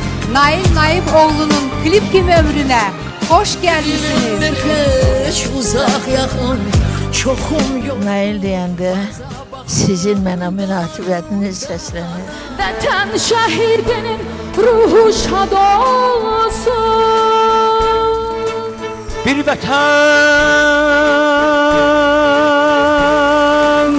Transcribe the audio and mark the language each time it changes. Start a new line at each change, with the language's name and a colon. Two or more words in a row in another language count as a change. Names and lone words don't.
Turkish: Nail Naiboğlu'nun klip gibi ömrüne hoş geldiniz. Hiç uzak yakın çoxum yok.
Azerbaijani: Nail deyəndə sizin mənə münasibətiniz səslənir. Vətən şəhidinin ruhu şad olsun. Bir vətən